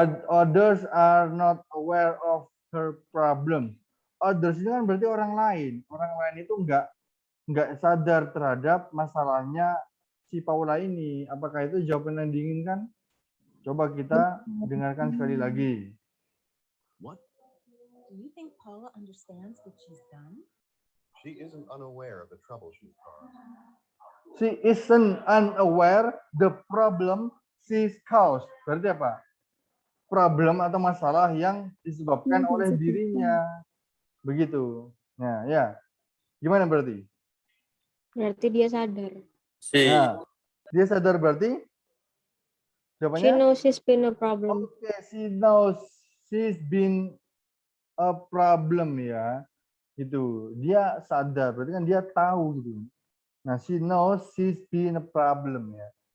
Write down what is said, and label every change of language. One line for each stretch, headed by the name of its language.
English: Others are not aware of her problem.
Indonesian: Others itu kan berarti orang lain. Orang lain itu nggak nggak sadar terhadap masalahnya si Paula ini. Apakah itu jawaban yang diinginkan? Coba kita dengarkan sekali lagi.
English: What? Do you think Paula understands what she's done? She isn't unaware of the trouble she's caused. She isn't unaware the problem she's caused.
Indonesian: Berarti apa? Problem atau masalah yang disebabkan oleh dirinya. Begitu. Nah, ya. Gimana berarti? Berarti dia sadar. Nah, dia sadar berarti?
English: She
Indonesian: Jawabannya?
English: knows it's been a problem. Oke, she knows she's been a problem ya.
Indonesian: Gitu. Dia sadar, berarti kan dia tahu gitu.
English: Nah, she knows she's been a problem ya.